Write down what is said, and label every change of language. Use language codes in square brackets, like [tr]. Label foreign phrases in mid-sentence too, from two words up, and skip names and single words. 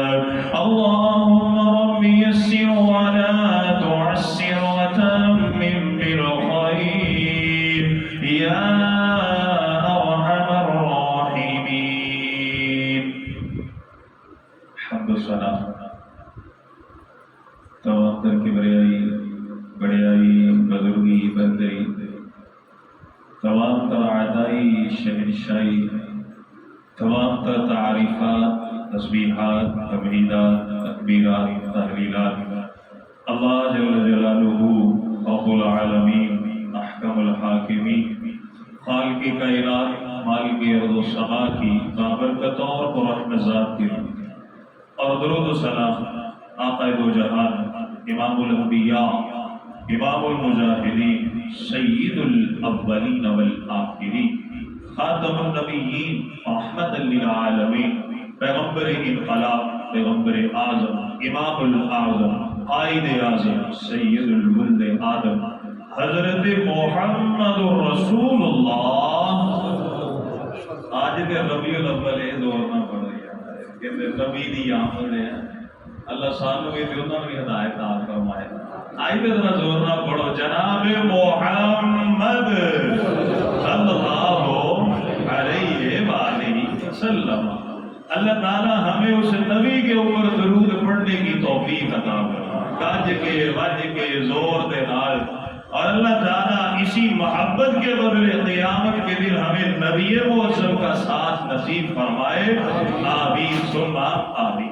[ar] اللهم رب يسر ولا تعسر وتمم بالخير يا أرحم الراحمين. حمد الصلاة [ur] تمام تر کبریائی بڑائی بزرگی بندگی تمام تر ادائی شہنشاہی تمام تر تعریفات تسبیحات تمہیدات تکبیرات تہلیلات [ar] الله جل جلاله رب العالمين أحكم [ur] حاکمین خالق کائنات مالک ارض و سما کی بابرکت اور پرحمت ذات کی اور درود و سلام آقائے دو [ar] जहान إمام الأنبياء إمام المجاهدين سيد الأولين والآخرين خاتم النبيين رحمة للعالمين [ur] پیغمبر انقلاب پیغمبر اعظم امام الاعظم قائد اعظم سید ولد آدم حضرت محمد رسول اللہ آج کے ربیع الاول [pa] یہ دور نہ پڑو یار کہ ربیع دی آمد ہے اللہ سانو بھی تے انہاں بھی ہدایت عطا فرمائے آئی تے ذرا زور نہ پڑھو جناب [ur] محمد [ar] صلی اللہ علیہ وآلہ وسلم [ur] اللہ تعالی ہمیں اس نبی کے اوپر درود پڑھنے کی توفیق عطا فرمائے [pa] گج کے وج کے زور دے نال [ur] اور اللہ تعالیٰ اسی محبت کے بدلے قیامت کے دن ہمیں نبی معظم کا ساتھ نصیب فرمائے [ar] آمین ثم آمین۔